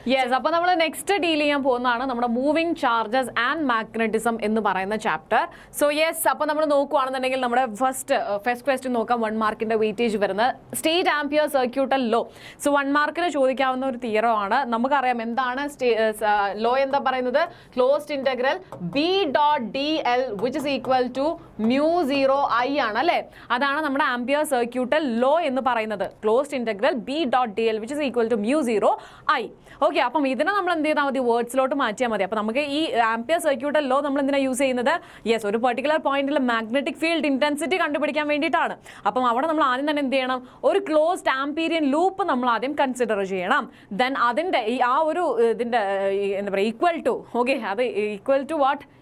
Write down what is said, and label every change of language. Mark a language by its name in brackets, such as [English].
[Malayalam] Yes, അപ്പോൾ നമ്മൾ next deal ചെയ്യാൻ പോകുന്നതാണ് നമ്മുടെ മൂവിങ് ചാർജസ് ആൻഡ് മാഗ്നറ്റിസം എന്ന് പറയുന്ന ചാപ്റ്റർ. സോ യെസ്, അപ്പോൾ നമ്മൾ നോക്കുകയാണെന്നുണ്ടെങ്കിൽ നമ്മുടെ ഫസ്റ്റ് ക്വസ്റ്റ്യൻ നോക്കാം. 1 മാർക്കിന്റെ വെയിറ്റേജ് വരുന്നത് state ampere circuital law. So 1 മാർക്കിന് ചോദിക്കാവുന്ന ഒരു തിയറം ആണ്. നമുക്കറിയാം എന്താണ് ലോ എന്താ പറയുന്നത്? [English] Closed integral B.dl which is equal to μ0I ആണ് അല്ലേ. [Malayalam] അതാണ് നമ്മുടെ ആംപിയർ സർക്യൂട്ടൽ ലോ എന്ന് പറയുന്നത്. [English] Closed integral B.dl which is equal to μ0I. [Malayalam] Okay, അപ്പം ഇതിനെ നമ്മൾ എന്ത് ചെയ്താൽ മതി? വേർഡ്സിലോട്ട് മാറ്റിയാൽ മതി. അപ്പോൾ നമുക്ക് ഈ ആംപിയർ സർക്യൂട്ടൽ ലോ നമ്മൾ എന്തിനാണ് യൂസ് ചെയ്യുന്നത്? യെസ്, ഒരു പെർട്ടിക്കുലർ പോയിന്റിൽ മാഗ്നറ്റിക് ഫീൽഡ് ഇന്റൻസിറ്റി കണ്ടുപിടിക്കാൻ വേണ്ടിയിട്ടാണ്. അപ്പം അവിടെ നമ്മൾ ആദ്യം തന്നെ എന്ത് ചെയ്യണം? ഒരു ക്ലോസ്ഡ് ആംപീരിയൻ ലൂപ്പ് നമ്മൾ ആദ്യം കൺസിഡർ ചെയ്യണം. ദെൻ അതിൻ്റെ ആ ഒരു ഇതിൻ്റെ എന്താ പറയുക, ഈക്വൽ ടു, ഓക്കെ, അത് ഈക്വൽ ടു വാട്ട്?